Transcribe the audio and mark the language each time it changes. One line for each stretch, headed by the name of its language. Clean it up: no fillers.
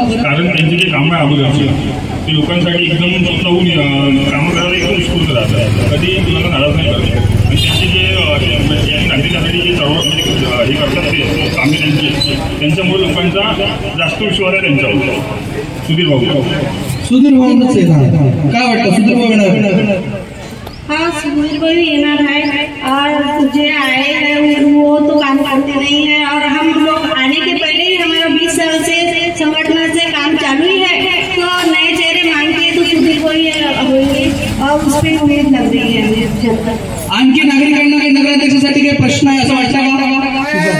Marathi: कारण त्यांचे जे कामं आहे अगोदरचे ते लोकांसाठी एकदम स्वतःहून कामं करायला एकदम उत्स्फूर्त राहतात, कधी तुम्हाला नाराज नाही करत. आणि त्यांचे जे नागरिकांसाठी जे चळवळ म्हणजे हे करतात ते कामे त्यांच्यामुळे लोकांचा जास्त विश्वास आहे त्यांच्यावर. सुधीर भाऊ काय वाटतं? सुधीर भाऊ येणार?
Hindi: हाँ, सुधीर भाई येणार है और जो आए हैं वो तो काम करते नहीं है, और हम लोग आने के पहले ही हमारा 20 साल से संगठन से काम चालू ही है, तो नए चेहरे मांगते हैं तो सुधीर भाई होंगे और उस पर उम्मीद लग रही है हमें.
Marathi: आणखी नागरिकांना काही नगराध्यक्षासाठी काही प्रश्न आहे असं वाटतं का?